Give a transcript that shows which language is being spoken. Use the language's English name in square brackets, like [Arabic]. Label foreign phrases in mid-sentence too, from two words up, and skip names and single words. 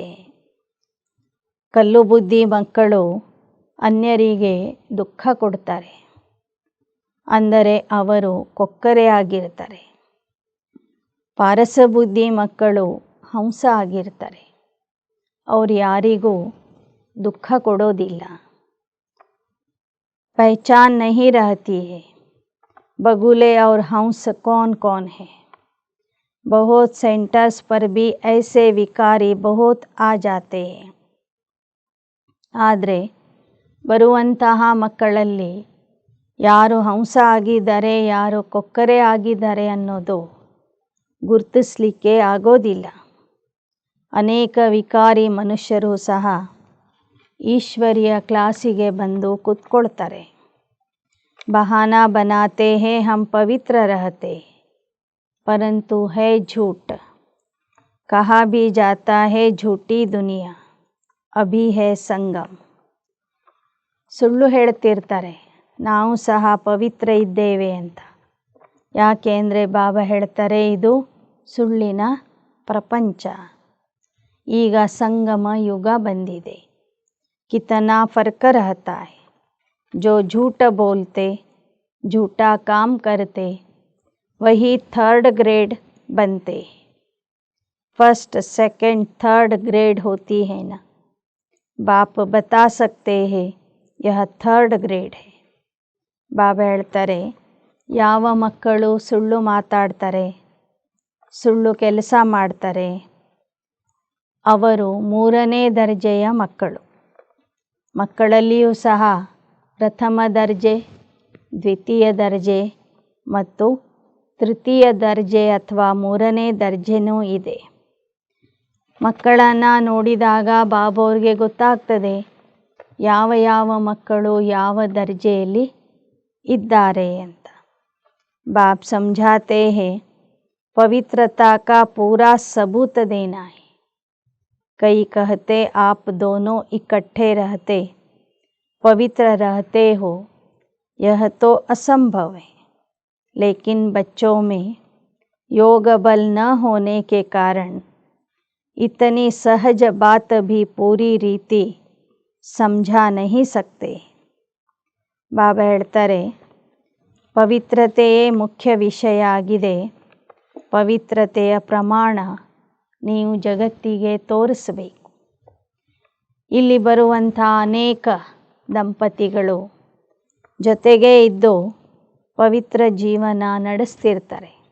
[Kannada] ಕಲ್ಲು ಬುದ್ಧಿ ಮಕ್ಕಳು ಅನ್ಯರಿಗೆ ದುಃಖ ಕೊಡ್ತಾರೆ, ಅಂದರೆ ಅವರು ಕೊಕ್ಕರೆ ಆಗಿರ್ತಾರೆ. ಪಾರಸ ಬುದ್ಧಿ ಮಕ್ಕಳು ಹಂಸ ಆಗಿರ್ತಾರೆ, ಅವ್ರು ಯಾರಿಗೂ ದುಃಖ ಕೊಡೋದಿಲ್ಲ. [Hindi] पहचान नहीं रहती है बगुले और हंस कौन कौन है. बहुत सेंटर्स पर भी ऐसे विकारी बहुत आ जाते हैं. [Kannada] ಆದರೆ ಬರುವಂತಹ ಮಕ್ಕಳಲ್ಲಿ ಯಾರು ಹಂಸ ಆಗಿದ್ದಾರೆ ಯಾರು ಕೊಕ್ಕರೆ ಆಗಿದ್ದಾರೆ ಅನ್ನೋದು ಗುರುತಿಸಲಿಕ್ಕೆ ಆಗೋದಿಲ್ಲ. ಅನೇಕ ವಿಕಾರಿ ಮನುಷ್ಯರು ಸಹ ಈಶ್ವರಿಯ ಕ್ಲಾಸಿಗೆ ಬಂದು ಕೂತ್ಕೊಳ್ತಾರೆ. [Hindi] बहाना बनाते हैं हम पवित्र रहते परंतु है झूठ. कहा भी जाता है झूठी दुनिया अभी है संगम. [Kannada] ಸುಳ್ಳು ಹೇಳ್ತಿರ್ತಾರೆ ನಾವು ಸಹ ಪವಿತ್ರ ಇದ್ದೇವೆ ಅಂತ. ಯಾಕೆ ಅಂದರೆ ಬಾಬಾ ಹೇಳ್ತಾರೆ ಇದು ಸುಳ್ಳಿನ ಪ್ರಪಂಚ, ಈಗ ಸಂಗಮ ಯುಗ ಬಂದಿದೆ. [Hindi] कितना फर्क रहता है जो झूठ बोलते झूठा काम करते वही [English] third grade [Hindi] बनते. [English] first second third grade [Hindi] होती है ना. बाप बता सकते हैं यह [English] third grade [Hindi] है. [Kannada] ಬಾಬಾ ಹೇಳ್ತಾರೆ ಯಾವ ಮಕ್ಕಳು ಸುಳ್ಳು ಮಾತಾಡ್ತಾರೆ ಸುಳ್ಳು ಕೆಲಸ ಮಾಡ್ತಾರೆ ಅವರು ಮೂರನೇ ದರ್ಜೆಯ ಮಕ್ಕಳು. ಮಕ್ಕಳಲ್ಲಿಯೂ ಸಹ ಪ್ರಥಮ ದರ್ಜೆ, ದ್ವಿತೀಯ ದರ್ಜೆ ಮತ್ತು ತೃತೀಯ ದರ್ಜೆ ಅಥವಾ ಮೂರನೇ ದರ್ಜೆನೂ ಇದೆ. ಮಕ್ಕಳನ್ನು ನೋಡಿದಾಗ ಬಾಬೋರಿಗೆ ಗೊತ್ತಾಗ್ತದೆ ಯಾವ ಯಾವ ಮಕ್ಕಳು ಯಾವ ದರ್ಜೆಯಲ್ಲಿ ಇದ್ದಾರೆ ಅಂತ. [Hindi] ಬಾಬ್ ಸಮझाते हैं पवित्रता का पूरा सबूत देना है. कई कहते आप दोनों इकट्ठे रहते पवित्र रहते हो यह तो असंभव है. लेकिन बच्चों में योग बल न होने के कारण इतनी सहज बात भी पूरी रीति समझा नहीं सकते. [Kannada] ಬಾಬಾ ಹೇಳ್ತಾರೆ ಪವಿತ್ರತೆಯೇ ಮುಖ್ಯ ವಿಷಯ ಆಗಿದೆ. ಪವಿತ್ರತೆಯ ಪ್ರಮಾಣ ನೀವು ಜಗತ್ತಿಗೆ ತೋರಿಸಬೇಕು. ಇಲ್ಲಿ ಬರುವಂಥ ಅನೇಕ ದಂಪತಿಗಳು ಜೊತೆಗೇ ಇದ್ದು ಪವಿತ್ರ ಜೀವನ ನಡೆಸ್ತಿರ್ತಾರೆ.